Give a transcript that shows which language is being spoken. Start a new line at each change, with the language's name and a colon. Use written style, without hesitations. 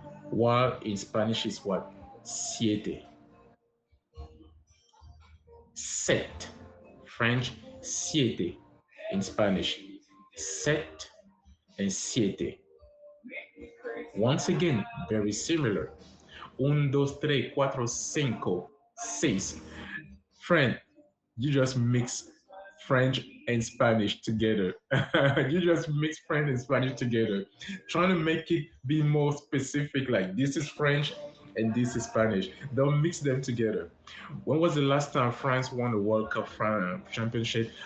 English: While in Spanish is what?
Spanish: Siete.
English: Sept. French, siete. In Spanish, set and siete. Once again, very similar.
Spanish: Un, dos, tres, cuatro, cinco, seis.
English: Friend, you just mix French and Spanish together. You just mix French and Spanish together, trying to make it be more specific. Like this is French and this is Spanish. Don't mix them together. When was the last time France won the World Cup championship?